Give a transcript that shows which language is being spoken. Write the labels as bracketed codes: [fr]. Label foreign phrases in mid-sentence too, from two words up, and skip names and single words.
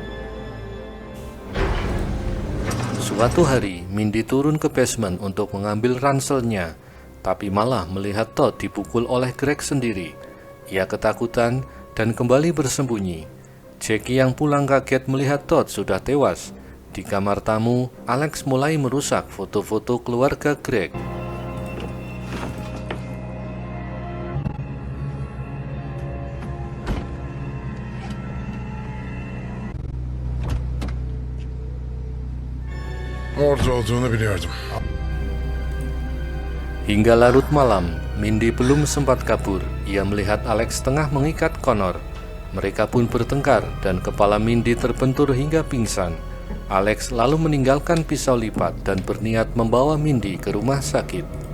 [id] Suatu hari, Mindy turun ke basement untuk mengambil ranselnya, tapi malah melihat Todd dipukul oleh Greg sendiri. Ia ketakutan dan kembali bersembunyi. Jackie yang pulang kaget melihat Todd sudah tewas. Di kamar tamu, Alex mulai merusak foto-foto keluarga Greg. [tr] Orada olduğunu biliyordum. [id] Hingga larut malam, Mindy belum sempat kabur. Ia melihat Alex tengah mengikat Connor. Mereka pun bertengkar dan kepala Mindy terbentur hingga pingsan. Alex lalu meninggalkan pisau lipat dan berniat membawa Mindy ke rumah sakit.